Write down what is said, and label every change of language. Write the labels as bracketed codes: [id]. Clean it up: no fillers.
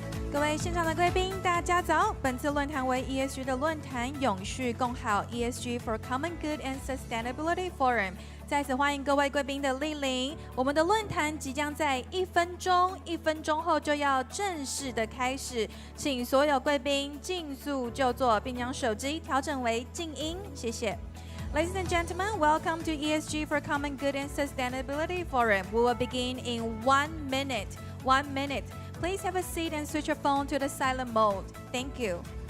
[zh] 各位现场的贵宾，大家早！本次论坛为 ESG 的论坛，永续共好 ESG for Common Good and Sustainability Forum。再次欢迎各位贵宾的莅临。我们的论坛即将在1分钟后就要正式的开始，请所有贵宾尽速就座，并将手机调整为静音，谢谢。 [en] Ladies and gentlemen, welcome to ESG for Common Good and Sustainability Forum. We will begin in 1 minute. 1 minute. Please have a seat and switch your phone to the silent mode. Thank you.